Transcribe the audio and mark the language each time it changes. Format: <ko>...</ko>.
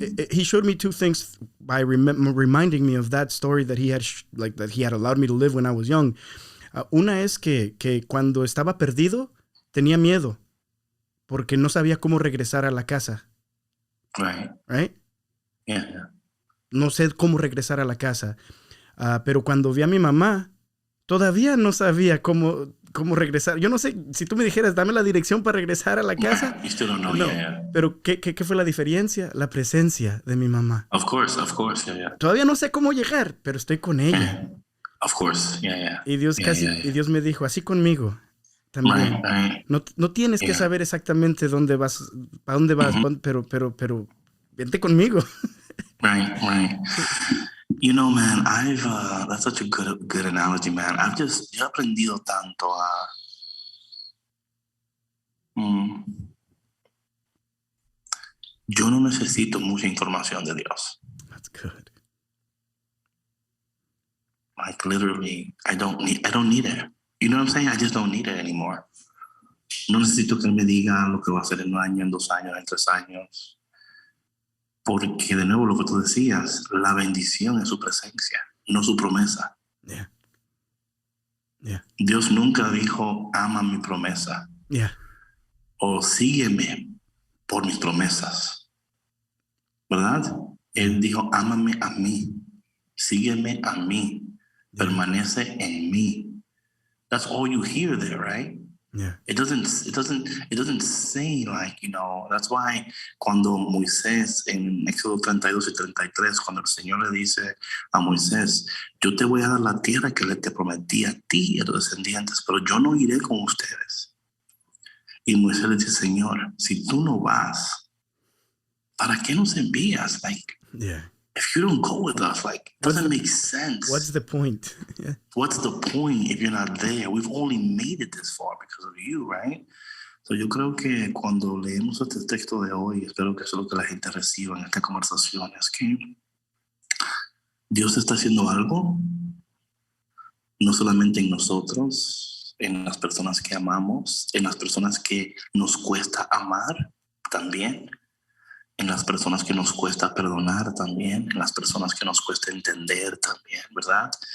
<en>He showed me two things by reminding me of that story that he had allowed me to live when I was young.</en> <es>Una es que cuando estaba perdido, tenía miedo, porque no sabía cómo regresar a la casa.</es> <en>Right? Yeah.</en> <es>No sé cómo regresar a la casa. Pero cuando vi a mi mamá, todavía no sabía cómo regresar. Yo no sé, si tú me dijeras, dame la dirección para regresar a la casa.</es> <en>You still don't know,</en> <es>no.</es> <en>yeah.</en> <es>Pero ¿qué fue la diferencia? La presencia de mi mamá.</es> <en>Of course, yeah.</en> <es>Todavía no sé cómo llegar, pero estoy con ella.</es> <en>Of course, yeah.</en> <es>Y Dios y Dios me dijo, así conmigo también.</es> <en>Right.</en> <es>No tienes que saber exactamente dónde vas, para dónde vas, pero vente conmigo.</es> <en>Right. You know, man, that's such a good analogy, man.</en> <es>Yo he aprendido tanto yo no necesito mucha información de Dios.</es> <en>That's good. Like literally, I don't need it. You know what I'm saying? I just don't need it anymore.</en> <es>No necesito que Él me diga lo que va a hacer en un año, en 2 años, en 3 años. Porque de nuevo lo que tú decías, la bendición es su presencia, no su promesa.</es> <en>Yeah.</en> <es>Dios nunca dijo, ama mi promesa.</es> <en>Yeah.</en> <es>O sígueme por mis promesas. ¿Verdad? Él dijo, ámame a mí, sígueme a mí, permanece en mí.</es> <en>That's all you hear there, right? Yeah. It doesn't say like, you know, that's why</en> <es>cuando Moisés en Éxodo 32 y 33, cuando el Señor le dice a Moisés, yo te voy a dar la tierra que le te prometí a ti y a tus descendientes, pero yo no iré con ustedes. Y Moisés le dice, Señor, si tú no vas, ¿para qué nos envías?</es> <en>Like, if you don't go with us, like, doesn't make sense. What's the point? Yeah. What's the point if you're not there? We've only made it this far because of you, right?</en> <es>So yo creo que cuando leemos este texto de hoy, espero que eso es lo que la gente reciba en esta conversación, es que Dios está haciendo algo, no solamente en nosotros, en las personas que amamos, en las personas que nos cuesta amar también, en las personas que nos cuesta perdonar también, en las personas que nos cuesta entender también, ¿verdad?</es>